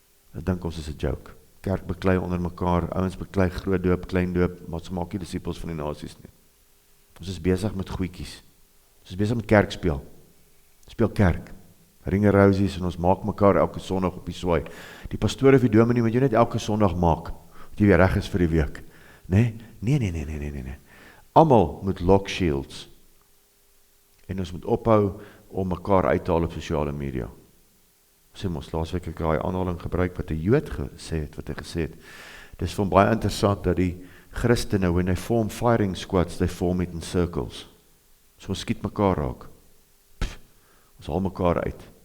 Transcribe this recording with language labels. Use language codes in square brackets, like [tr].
[af] Hulle dink ons is 'n joke. Kerk beklei onder mekaar, ouens beklei groot doop, klein doop, maar ons maak nie disippels van die nasies nie. Ons is besig met goedjies. Ons is besig met kerk speel. Speel kerk. ringerosies en ons maak mekaar elke Sondag op die swaai. Die pastoor of die dominee moet jy net elke Sondag maak, dat jy weer reg is vir die week. Nee. Almal moet lock shields. En ons moet ophou om mekaar uit te haal op sosiale media. Sê mos, laasweek ek daai aanhaling gebruik wat 'n Jood gesê het, wat hy gesê het. Dis vir hom baie interessant dat die Christene, [en] when they form firing squads, they form it in circles. [af] So ons skiet mekaar raak. Ons haal mekaar uit.